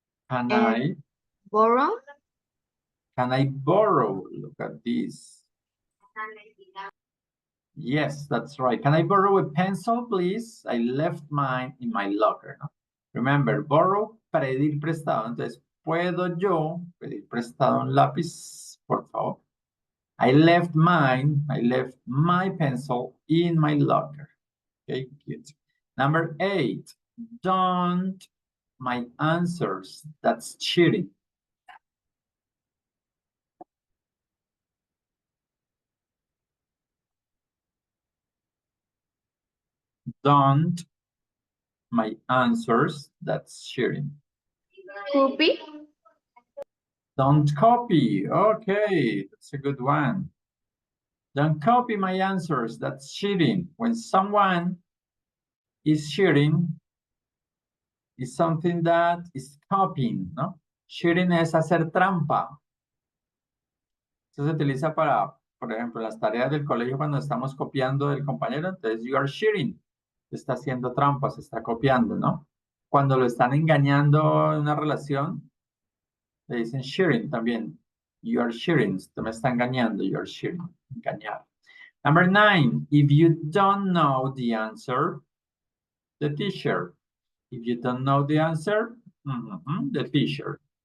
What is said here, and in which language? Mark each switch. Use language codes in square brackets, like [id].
[en] Can I Borrow. borrow? Look at this. Yes, that's right. Can I borrow a pencil, please? I left mine in my locker. ¿No? Remember, borrow, [es] pedir prestado. Entonces, ¿puedo yo pedir prestado un lápiz, por favor? [en] I left my pencil in my locker. Okay, good. Number 8, don't my answers. That's cheating. Don't my answers. That's cheating. Copy. Don't copy. Okay, that's a good one. Don't copy my answers. That's cheating. When someone is cheating, it's something that is copying, ¿no? [es] Cheating es hacer trampa. Eso se utiliza para, por ejemplo, las tareas del colegio cuando estamos copiando del compañero. [en] Entonces, you are cheating. [es] Está haciendo trampa, se está copiando, ¿no? Cuando lo están engañando en una relación, le dicen cheating también. [en] You are cheating. [es] Usted me está engañando. [en] You are cheating. Engañar. Number 9, if you don't know the answer, the teacher. If you don't know the answer, the teacher.